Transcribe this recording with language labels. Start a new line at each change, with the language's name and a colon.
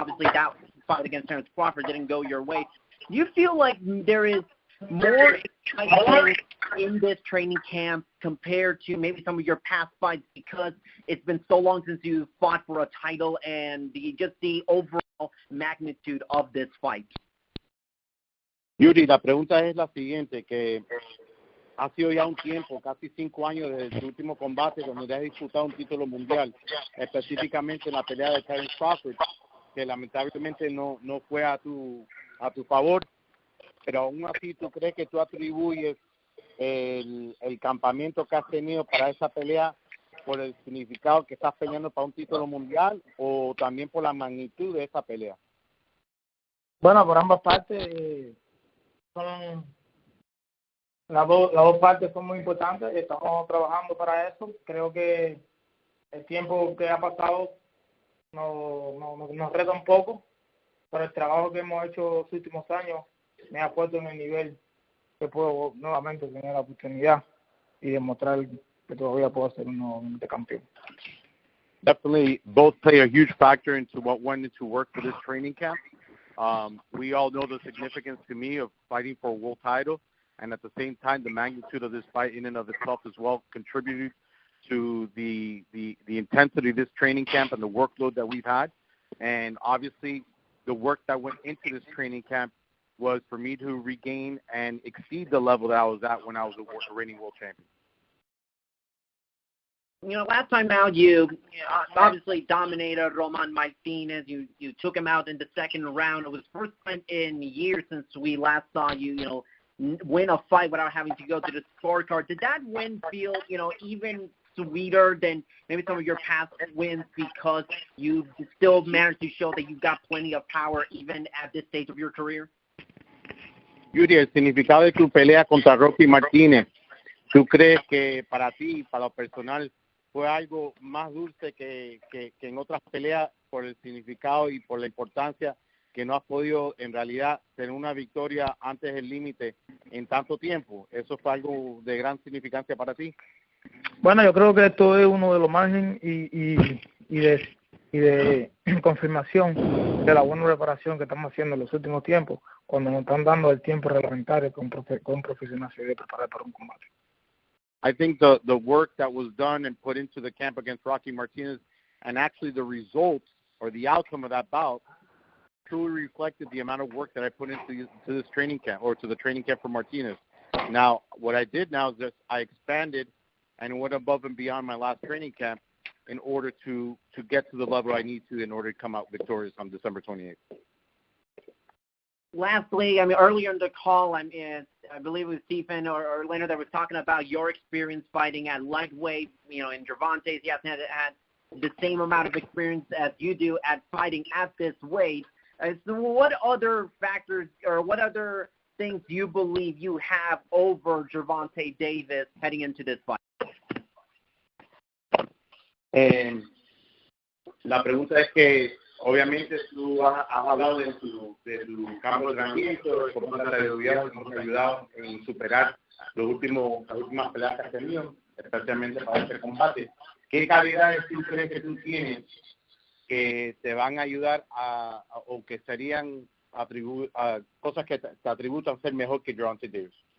English: Obviously, that fight against Terrence Crawford didn't go your way. Do you feel like there is more excitement in this training camp compared to maybe some of your past fights, because it's been so long since you fought for a title, and just the overall magnitude of this fight?
Spanish: Yuri, la pregunta es la siguiente, que ha sido ya un tiempo, casi 5 años desde su último combate, donde has disputado un título mundial, específicamente en la pelea de Terrence Crawford, que lamentablemente no fue a tu favor, pero aún así, ¿tú crees que tú atribuyes el campamento que has tenido para esa pelea por el significado que estás peleando para un título mundial, o también por la magnitud de esa pelea? Bueno, por ambas partes, las dos partes son muy importantes, estamos trabajando para eso. Creo que el tiempo que ha pasado nos reta un poco, pero el trabajo que hemos hecho los últimos años me ha puesto en el nivel que puedo nuevamente tener la oportunidad y demostrar que todavía puedo ser un campeón.
English: Definitely, both play a huge factor into what went into work for this training camp. We all know the significance to me of fighting for a world title, and at the same time, the magnitude of this fight in and of itself as well contributed to the intensity of this training camp and the workload that we've had. And obviously, the work that went into this training camp was for me to regain and exceed the level that I was at when I was a reigning world champion. Last time out, you obviously dominated Roman Martinez. You took him out in the second round. It was the first time in years since we last saw you, win a fight without having to go to the scorecard. Did that win feel, even sweeter than maybe some of your past wins because you still managed to show that you've got plenty of power even at this stage of your career?
Spanish: Yuri, el significado de tu pelea contra Rocky Martínez, ¿tú crees que para ti, para lo personal, fue algo más dulce que en otras peleas por el significado y por la importancia que no has podido en realidad tener una victoria antes del límite en tanto tiempo? ¿Eso fue algo de gran significancia para ti? Bueno, yo creo que esto es uno de los márgenes y de confirmación de la buena preparación que estamos haciendo en los últimos tiempos, cuando nos están dando el tiempo reglamentario con profesionalidad de preparar para un combate.
English: I think the work that was done and put into the camp against Rocky Martinez, and actually the results or the outcome of that bout, truly reflected the amount of work that I put into this training camp, or to the training camp for Martinez. Now, what I did now is that I expanded and went above and beyond my last training camp in order to get to the level I need to in order to come out victorious on December 28th. Lastly, earlier in the call, I believe it was Stephen or Leonard that was talking about your experience fighting at lightweight. In Gervonta's, he hasn't had the same amount of experience as you do at fighting at this weight. So what other factors or what other things do you believe you have over Gervonta Davis heading into this fight?
Spanish: La pregunta es que obviamente tú has hablado de tu campo de entrenamiento, cómo te ha ayudado en superar las últimas peleas que has tenido, especialmente para este combate. ¿Qué calidades tú crees que tú tienes que te van a ayudar o que serían cosas que te atributan ser mejor que Gervonta Davis?